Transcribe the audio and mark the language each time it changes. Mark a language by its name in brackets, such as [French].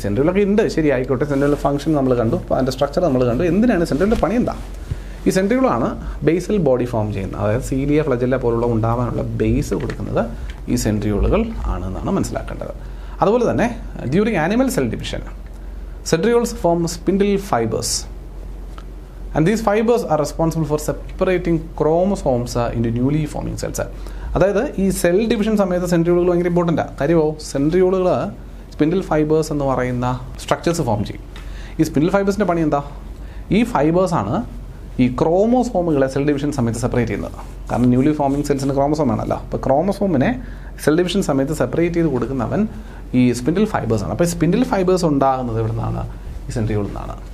[Malayalam] സെൻട്രിയോളൊക്കെ ഉണ്ട്, ശരി, ആയിക്കോട്ടെ. സെൻട്രിയോളിൻ്റെ ഫംഗ്ഷൻ നമ്മൾ കണ്ടു, അതിൻ്റെ സ്ട്രക്ചർ നമ്മൾ കണ്ടു. എന്തിനാണ് സെൻട്രിയോളിൻ്റെ പണി? എന്താ? ഈ സെൻട്രിയോളാണ് ബേസൽ ബോഡി ഫോം ചെയ്യുന്നത്. അതായത് സീലിയ ഫ്ലജല്ല പോലുള്ള ഉണ്ടാവാനുള്ള ബേസ് കൊടുക്കുന്നത് ഈ സെൻട്രിയോളുകൾ ആണെന്നാണ് മനസ്സിലാക്കേണ്ടത്. അതുപോലെ തന്നെ [English] During animal cell division centrioles form spindle fibres. And these fibers are responsible for separating chromosomes into newly forming cells. [Malayalam] അതായത് ഈ സെൽ ഡിവിഷൻ സമയത്ത് സെൻട്രിയോളുകൾ ഭയങ്കര ഇമ്പോർട്ടൻ്റാണ്. കാര്യമോ, സെൻട്രിയോളുകൾ സ്പിൻഡിൽ ഫൈബേഴ്സ് എന്ന് പറയുന്ന സ്ട്രക്ചേഴ്സ് ഫോം ചെയ്യും. ഈ സ്പിൻഡിൽ ഫൈബേഴ്സിൻ്റെ പണി എന്താ? ഈ ഫൈബേഴ്സാണ് ഈ ക്രോമോസോമുകളെ സെൽ ഡിവിഷൻ സമയത്ത് സെപ്പറേറ്റ് ചെയ്യുന്നത്. കാരണം ന്യൂലി ഫോമിങ് സെൽസിന് ക്രോമസോം ആണല്ലോ. അപ്പോൾ ക്രോമസോമിനെ സെൽ ഡിവിഷൻ സമയത്ത് സെപ്പറേറ്റ് ചെയ്ത് കൊടുക്കുന്നവൻ ഈ സ്പിൻഡിൽ ഫൈബേഴ്സാണ്. അപ്പോൾ ഈ സ്പിൻഡിൽ ഫൈബേഴ്സ് ഉണ്ടാകുന്നത് എവിടെ നിന്നാണ്? ഈ സെൻട്രിയോളിൽ നിന്നാണ്.